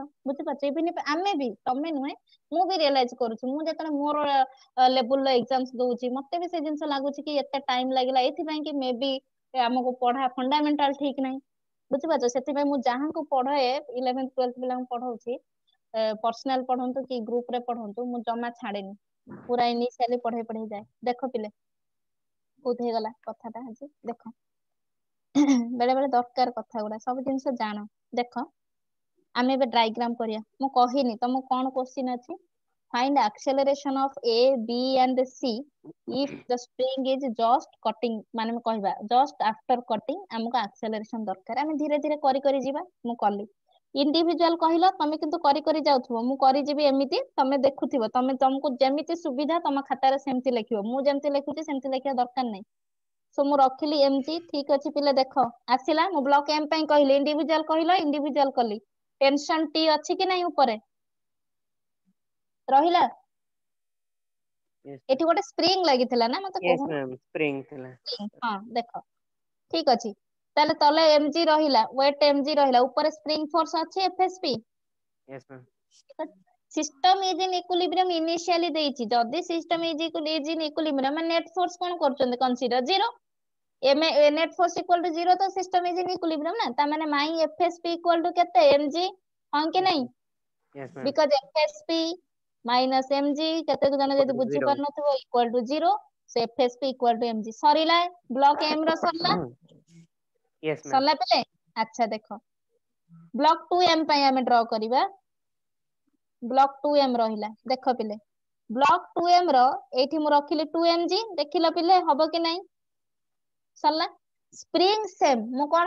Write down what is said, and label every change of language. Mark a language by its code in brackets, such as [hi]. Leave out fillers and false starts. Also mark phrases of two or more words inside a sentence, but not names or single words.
[or] ବୁଝିପାରୁଛ ଇଭିନ ଆମେ ବି ତମେ ନୁହେଁ ମୁଁ ବି ରିଏଲାଇଜ କରୁଛି ମୁଁ ଯେତେବେଳେ ମୋର ଲେବୁଲ ର ଏକ୍ସାମ୍ସ ଦଉଛି ମତେ ବି ସେ ଜିନିଷ ଲାଗୁଛି କି ଏତେ ଟାଇମ ଲାଗିଲା ଏଥିପାଇଁ କି ମେ ବି ଆମକୁ ପଢା ଫଣ୍ଡାମେଣ୍ଟାଲ ଠିକ ନାହିଁ ବୁଝିପାରୁଛ ସେଥିପାଇଁ ମୁଁ ଯାହାଙ୍କୁ ପଢାଏ 11th 12th ପିଲାଙ୍କୁ ପଢଉଛି ପର୍ସନାଲ ପଢନ୍ତୁ କି ଗ୍ରୁପ ରେ ପଢନ୍ତୁ ମୁଁ ଜମା ଛାଡେନି ପୁରା ଇନିସିଆଲି ପଢେଇ ଯାଏ ଦେଖ ପିଲେ କୋଉଠି ହେଇଗଲା କଥାଟା ଆଜି ଦେଖ ବେଳେ ବେଳେ ଦରକାର କଥା ଗୁଡା ସବୁ ଜିନିଷ ଜାଣ ଦେଖ ଆମେ ଏବେ ଡାଇଗ୍ରାମ କରିବା ମୁଁ କହିନି ତମକୁ କଣ କ୍ୱେଶ୍ଚିନ୍ ଅଛି [en] find acceleration of A, B and C if the string is just cutting [or] ମାନେ ମୁଁ କହିବା [en] just after cutting [or] ଆମକୁ acceleration ଦରକାର ଆମେ ଧୀରେ ଧୀରେ କରି କରି ଯିବା ମୁଁ କଲି ଇଣ୍ଡିଭିଜୁଆଲ କହିଲ ତମେ କିନ୍ତୁ କରି କରି ଯାଉଥିବ ମୁଁ କରିଯିବି ଏମିତି ତମେ ଦେଖୁଥିବ ତମକୁ ଯେମିତି ସୁବିଧା ତମ ଖାତାରେ ସେମିତି ଲେଖିବ ମୁଁ ଯେମିତି ଲେଖୁଛି ସେମିତି ଲେଖିବା ଦରକାର ନାହିଁ ସୋ ମୁଁ ରଖିଲି ଏମିତି ଠିକ ଅଛି ପିଲେ ଦେଖ ଆସିଲା ମୁଁ ବ୍ଲକ ଏମ ପାଇଁ କହିଲି ଇଣ୍ଡିଭିଜୁଆଲ କହିଲ ଇଣ୍ଡିଭିଜୁଆଲ କଲି ଟେନସନ ଟି ଅଛି କି ନାହିଁ ଉପରେ ରହିଲା [en] Yes, [or] ଏଠି ଗୋଟେ ସ୍ପ୍ରିଙ୍ଗ ଲାଗିଥିଲା ନା ମତେ [en] yes, [or] କହୁନ [en] ma'am. Spring ଥିଲା. [or] ହଁ ଦେଖ ଠିକ ଅଛି ତାହେଲେ ତଳେ mg ରହିଲା ୱେଟ mg ରହିଲା ଉପରେ [en] spring force [or] ଅଛି ଏଫଏସପି [en] Yes, ma'am. system is in equilibrium initially [or] ଦେଇଛି ଯଦି [en] system is in equilibrium [or] ମାନେ [en] net force [or] କଣ କରୁଛନ୍ତି [en] consider 0 net force equal to 0 [or] ତ [en] system is in equilibrium [or] ନା ତା ମାନେ ମାଇ [en] FSP equal to [or] କେତେ mg ହଁ କି [en] Yes, [or] ନାହିଁ [en] ma'am. Yes, ma'am. because FSP minus mg [or] କେତେ ଜଣ ଯଦି ବୁଝି [en] Zero. [or] ପାରୁନଥିବ [en] equal to 0 [or] ସେ [en] FSP equal to mg [or] ସରିଲା ବ୍ଲକ ଏମ ର ସରିଲା [en] Yes, ma'am. [or] ସରିଲା ପିଲେ ଆଚ୍ଛା ଦେଖ ବ୍ଲକ 2m ପାଇଁ ଆମେ ଡ୍ର କରିବା ବ୍ଲକ 2m ରହିଲା ଦେଖ ପିଲେ ବ୍ଲକ 2m ର ଏଇଠି ମୁଁ ରଖିଲି 2mg ଦେଖିଲ ପିଲେ ହବ କି ନାହିଁ ସରିଲା [en] spring same [or] ମୁଁ କଣ